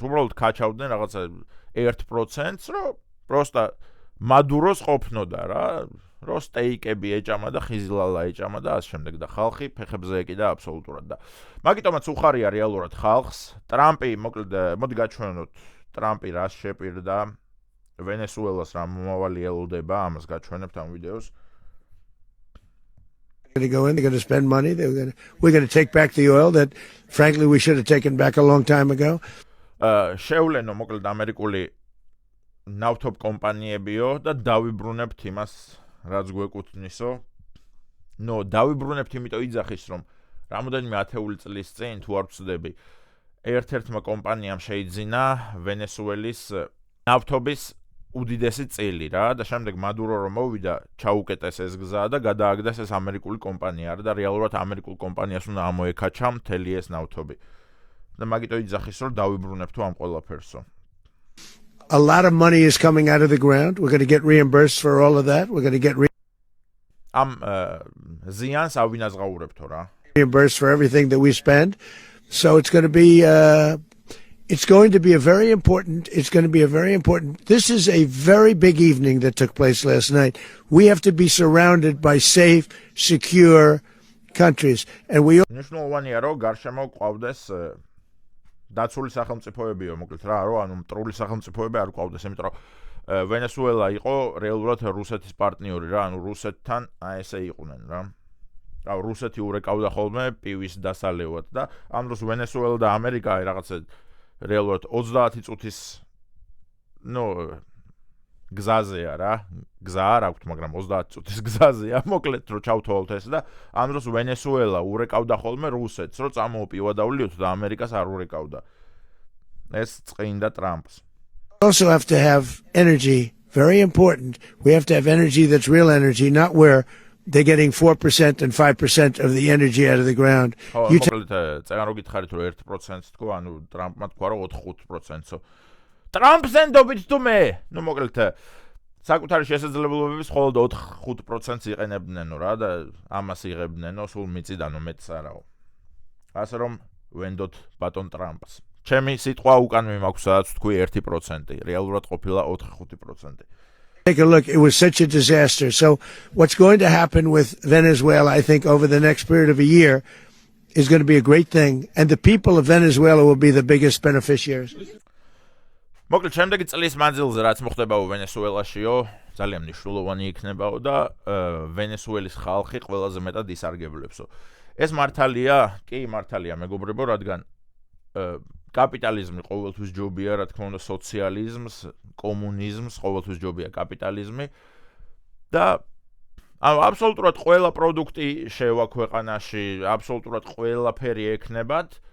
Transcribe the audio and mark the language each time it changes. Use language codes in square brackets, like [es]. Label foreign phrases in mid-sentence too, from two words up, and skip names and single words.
[ka] უბრალოდ ქაჩავდნენ რაღაცა 1%-ს, რომ პროსტა მადუროს ყოფნოდა რა, რომ სტეიკები ეჭამა და ხიზილალა ეჭამა და ასე შემდეგ და ხალხი ფეხებზე ეკიდა აბსოლუტურად და მაგიტომაც უხარია რეალურად ხალხს. ტრამპი, მოკლედ, მოდი გაჩვენოთ ტრამპი რას შეპირდა ვენესუელას რა მომავალი ელოდება, ამას გაჩვენებთ ამ ვიდეოს. [en] going to go in, they're going to spend money, we're going to take back the oil that frankly we should have taken back a long time ago. [ka] შევლენო მოკლედ ამერიკული ნავთობ კომპანიებიო და დავიბრუნებთ იმას, რაც გვეკუთვნისო. დავიბრუნებთ იმიტომ იძახის, რომ რამოდენიმე ათეული წლის წინ თუ არ ვცდები, ერთ-ერთმა კომპანიამ შეიძინა ვენესუელის ნავთობის უდიდესი წილი რა და შემდეგ მადურო რომ მოვიდა, ჩაუკეტეს ეს გზა და გადააგდეს ეს ამერიკული კომპანია და რეალურად ამერიკულ კომპანიას უნდა ამოეკაჩა მთელი ეს ნავთობი. და მაგიტო იძახის, რომ დავიბრუნებთ ამ ყველაფერსო. [en] A lot of money is coming out of the ground. We're going to get reimbursed for all of that. We're going to get [ka] am ზიანს ავინაზღაურებთო რა. [en] reimbursed for everything that we spend. So it's going to be a very important. This is a very big evening that took place last night. We have to be surrounded by safe, secure countries, and we. [ka] მნიშვნელოვანია რომ გარშემო ყავდეს დაცული სახელმწიფოებიო, მოკლედ რა, რომ ანუ მტრული სახელმწიფოები არ ყავდეს, იმიტომ რომ ვენესუელა იყო რეალურად რუსეთის პარტნიორი რა, ანუ რუსეთთან ესე იყვნენ რა. რუსეთი ურეკავდა ხოლმე პივის დასალევად და ამ დროს ვენესუელა და ამერიკა რაღაცა რეალურად 30 წუთის გზაზეა რა. გზა არ აქვს, მაგრამ 30 წუთის გზაზეა, მოკლედ რომ ჩავთვალოთ ეს და ამ დროს ვენესუელა урეკავდა ხოლმე რუსეთს, რომ წამოუპივა დავლიოთ და ამერიკას არ урეკავდა. ეს წყინდა ტრამპს. [en] We also have to have energy, very important. We have to have energy that's real energy, not where they're getting 4% and 5% of the energy out of the ground. [ka] მოკლედ წეგან რო გითხარით რომ 1% თქო, ანუ ტრამპმა თქვა რომ 4-5%-ო. ტრამპს ენდობით თუ მე? მოკლედ საკუთარი შესაძლებლობების მხოლოდ 4-5%-ს იყენებდნენო რა და ამას იღებდნენო სულ მიწიდანო მეტს არაო. ასე რომ ვენდოთ ბატონ ტრამპს. ჩემი სიტყვა უკანვე მაქვს სადაც თქვი 1%, რეალურად ყოფილა 4-5%. [en] Take a look. It was such a disaster. So what's going to happen with Venezuela, I think, over the next period of a year is going to be a great thing. And the people of Venezuela will be the biggest beneficiaries. [ka] მოკლედ შემდეგი წლის მანძილზე რაც მოხდებაო ვენესუელაშიო, ძალიან მნიშვნელოვანი იქნებაო და ვენესუელის ხალხი ყველაზე მეტად ისარგებლებსო. ეს მართალია? კი, მართალია, მეგობრებო, რადგან კაპიტალიზმი ყოველთვის ჯობია, რა თქმა უნდა, სოციალიზმს, კომუნიზმს ყოველთვის ჯობია კაპიტალიზმი და აბსოლუტურად ყველა პროდუქტი შევა ქვეყანაში, აბსოლუტურად ყველაფერი ექნებათ